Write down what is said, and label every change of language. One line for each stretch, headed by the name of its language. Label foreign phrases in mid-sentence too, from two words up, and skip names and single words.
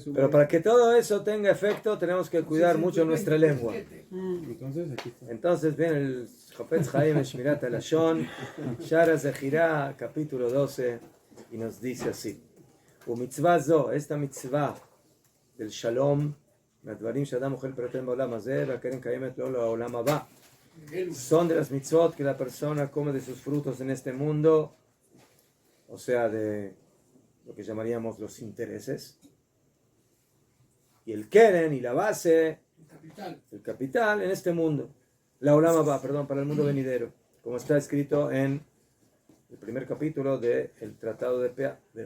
Spanish: Pero para que todo eso tenga efecto tenemos que cuidar mucho nuestra lengua. Entonces viene el Chofetz Chaim Shmirat HaLashon,
Hebrew: שער הזכירה,
Spanish: capítulo 12, y nos dice así:
Hebrew: ומצוה זו,
Spanish: esta mitzvah del Shalom,
Hebrew: מהדברים שאדם אוכל פירותיהם בעולם הזה והקרן קיימת לו לעולם הבא,
Spanish: son de las mitzvot que la persona come de sus frutos en este mundo, o sea, de lo que llamaríamos los intereses, y el keren y la base, el capital en este mundo, la
Hebrew: עולם הבא,
Spanish: para el mundo venidero, como está escrito en el primer capítulo del Tratado de Pea.